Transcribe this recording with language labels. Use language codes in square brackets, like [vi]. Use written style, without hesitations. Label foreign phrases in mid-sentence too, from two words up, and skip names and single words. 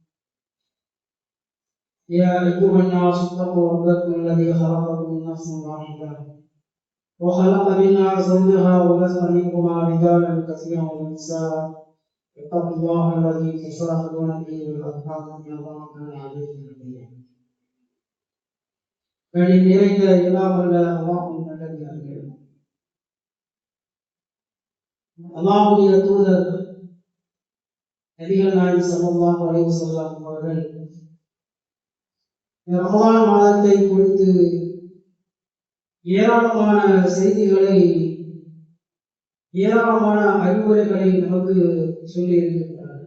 [ar] يا أيها الناس اتقوا ربكم الذي خلقكم من نفس واحدة وخلق منها زوجها وبث منهما رجالا كثيرا ونساء اتقوا الله الذي تساءلون به والأرحام إن الله كان عليكم رقيبا. [ta] கணின் நிறைந்த எல்லாம் உள்ள அல்லாஹ்வின் நல்லடியார்களே, அல்லாஹ்வுடைய தூதர் நபிகள் நாயகம் [ar] صلى الله عليه وسلم [ta] அவர்கள் ரமலான் மாதத்தை குறித்து ஏராளமான செய்திகளை, ஏராளமான அறிவுரைகளை நமக்கு சொல்லி இருக்கின்றார்கள்.